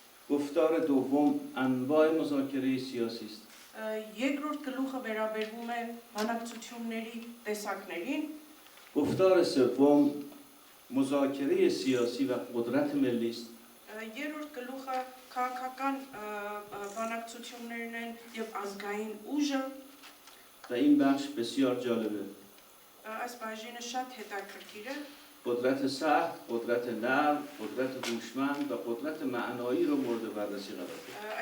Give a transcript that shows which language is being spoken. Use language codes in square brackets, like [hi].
[fa] گفتار دوم انواع مذاکره سیاسی است. [hy] Երկրորդ գլուխը վերաբերվում է բանակցությունների տեսակներին. [fa] گفتار سوم مذاکره سیاسی و قدرت ملی است. [hy] Երրորդ գլուխը քաղաքական բանակցություններն են եւ ազգային ուժը. [fa] و این بخش بسیار جالبه. [hy] Այս բաժինը շատ հետաքրքիր է. [fa] قدرت سخت، قدرت نرم، قدرت هوشمند و قدرت معنایی رو مورد بررسی قرار داد.